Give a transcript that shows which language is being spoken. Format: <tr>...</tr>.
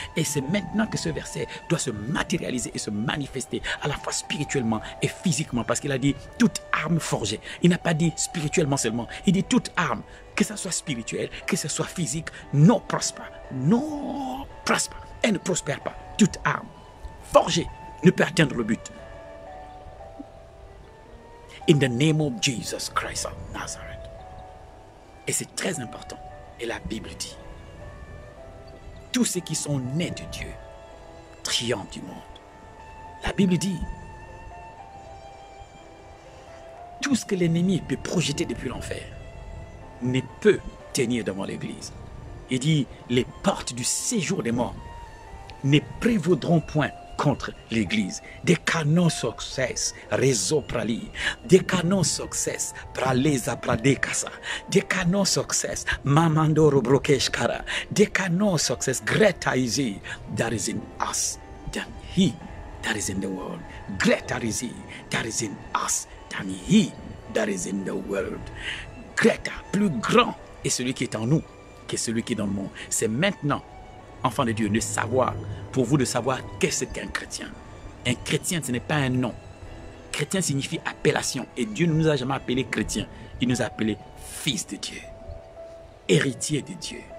<fr>Et c'est maintenant que ce verset doit se matérialiser et se manifester à la fois spirituellement et physiquement, parce qu'il a dit toute arme forgée. Il n'a pas dit spirituellement seulement, il dit toute arme, que ce soit spirituel, que ce soit physique, non prospère. Non prospère. Elle ne prospère pas. Toute arme forgée ne peut atteindre le but.</fr> <en>In the name of Jesus Christ of Nazareth.</en> <fr>Et c'est très important. Et la Bible dit, tous ceux qui sont nés de Dieu triomphent du monde. La Bible dit, tout ce que l'ennemi peut projeter depuis l'enfer ne peut tenir devant l'Église. Il dit, les portes du séjour des morts ne prévaudront point contre l'Église. Des canons succès, réseau prali. Des canons succès, praleza pradekasa. Des canons succès, mamandoro brokeshkara. Des canons succès,</fr> <en>greater is he that is in us than he that is in the world. Greater is he that is in us than he that is in the world.</en> <fr>Greater, plus grand est celui qui est en nous que celui qui est dans le monde. C'est maintenant, enfant de Dieu, de savoir, pour vous de savoir qu'est-ce qu'un chrétien. Un chrétien, ce n'est pas un nom. Chrétien signifie appellation. Et Dieu ne nous a jamais appelés chrétiens. Il nous a appelés fils de Dieu. Héritier de Dieu.</fr>